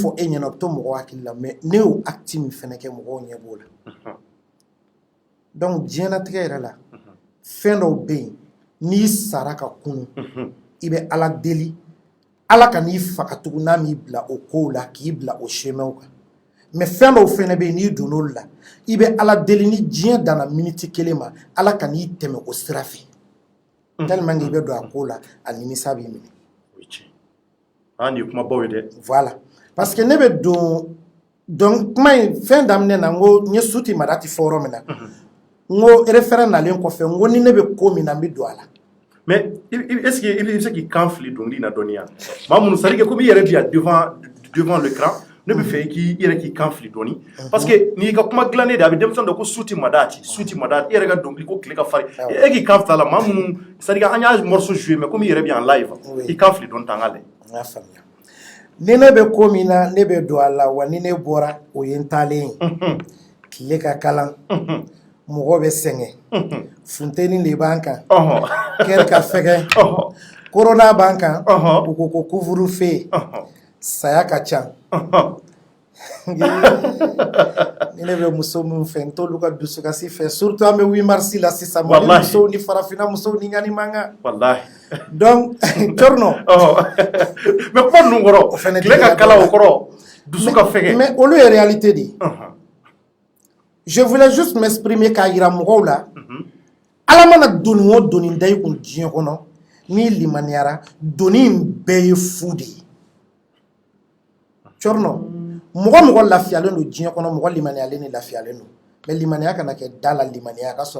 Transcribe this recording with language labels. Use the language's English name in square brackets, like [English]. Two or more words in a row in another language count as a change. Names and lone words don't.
[Bambara] fɔ e ɲɛna o bɛ to mɔgɔw hakili la mais ne y'o acte min fɛnɛ kɛ mɔgɔw ɲɛ b'o la donc diɲɛlatigɛ yɛrɛ la fɛn dɔw bɛ yen n'i sara ka kunu i bɛ ala deli ala ka n'i faga tugun n'a m'i bila o kow la k'i bila o cheminw kan mais fɛn dɔw fɛnɛ bɛ yen n'i donn'olu la i bɛ ala deli ni diɲɛ danna miniti kelen ma ala ka n'i tɛmɛ o sira fɛ [French] tellement que [Bambara] i bɛ don a ko la a nimisa b'i minɛ nin ye kumabaw ye dɛ [French] voilà parce que [Bambara] ne bɛ don donc kuma in fɛn daminɛ na n ko n ye suti madati fɔ yɔrɔ min na n ko référent nalen kɔfɛ n ko ni ne bɛ ko min na n bɛ don a la [French] mais est-ce que [Bambara] i bɛ se k'i kan fili dɔnkili na dɔɔni yan maa minnu [French] c'est à dire que comme [Bambara] i yɛrɛ bi yan [French] devant l'écran [Bambara] ne bɛ fɛ i yɛrɛ k'i kan fili dɔɔni [French] parce que [Bambara] n'i ka kuma dilannen de a bɛ denmisɛn dɔ ko suti madati i yɛrɛ ka dɔnkili ko tile ka farin e k'i kan fili a la maa minnu [French] c'est à dire [Bambara] an y'a [French] morceau joué mais comme [Bambara] i yɛrɛ bi yan live i kan fili dɔɔni tan ka lajɛ n y'a faamuya ni ne bɛ ko min na ne bɛ don a la wa ni ne bɔra o ye n taalen ye tile ka kalan mɔgɔ bɛ sɛgɛn funteni de b'an kan kɛri ka fɛgɛ korona b'an kan u ko ko couvre-feu saya ka ca ni ne bɛ muso min fɛ n t'olu ka dusukasi fɛ surtout an bɛ 8 mars la sisan mali musow ni farafinna musow ni ɲani man kan donc cɔrɔnɔ mais kuma ninnu kɔrɔ tile ka kala o kɔrɔ dusu ka fɛgɛ mais olu ye réalité de ye [French] je voulais juste m'exprimer [Bambara] k'a yira mɔgɔw la ala mana doni o doni da i kun diɲɛ kɔnɔ n'i limaniyara doni in bɛɛ ye fu de ye cɔrɔnɔ mɔgɔ mɔgɔ lafiyalen don diɲɛ kɔnɔ mɔgɔ limaniyalen ni lafiyalen don mais limaniya kana kɛ da la limaniya ka sɔrɔ